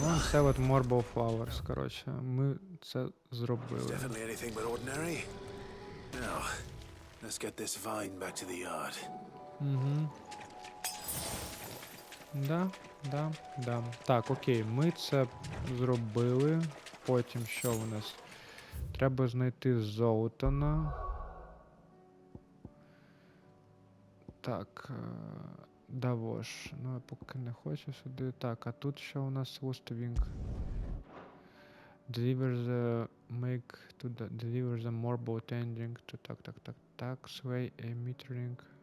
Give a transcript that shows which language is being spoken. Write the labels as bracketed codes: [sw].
[uk] Це от Marble Flowers, коротше. Ми це зробили. [en] Definitely anything but ordinary. Now, let's get this vine back to the yard. Угу. [uk] Да. Так, окей, ми це зробили. Потім що у нас? Треба знайти Золотана. Так. Давож. Ну, я поки не хочу сюди. Так, а тут що у нас Wing? [en] Deliver the marble tending to... [uk] Так. Так, [en] sway emittering.